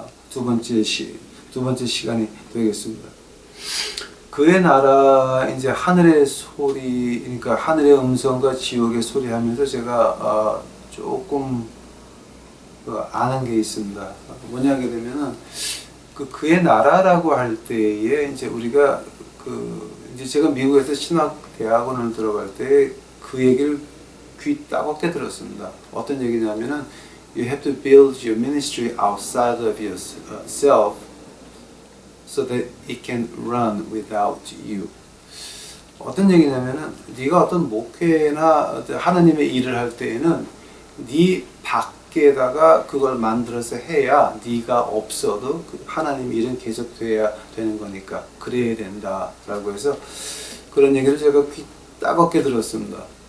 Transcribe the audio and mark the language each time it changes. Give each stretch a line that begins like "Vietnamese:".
Korean: 두 번째 시간이 되겠습니다. 그의 나라, 이제 하늘의 소리, 그러니까 하늘의 음성과 지옥의 소리 하면서 제가 조금 아는 게 있습니다. 뭐냐 하게 되면은 그의 나라라고 할 때에 이제 우리가 이제 제가 미국에서 신학대학원을 들어갈 때 그 얘기를 귀 따갑게 들었습니다. 어떤 얘기냐면은
English: You have to build your ministry outside of yourself so that it can run without you.
Korean: 어떤 얘기냐면은 네가 어떤 목회나 하나님의 일을 할 때에는 네 밖에다가 그걸 만들어서 해야 네가 없어도 하나님의 일은 계속돼야 되는 거니까 그래야 된다라고 해서 그런 얘기를 제가 귀 따갑게 들었습니다.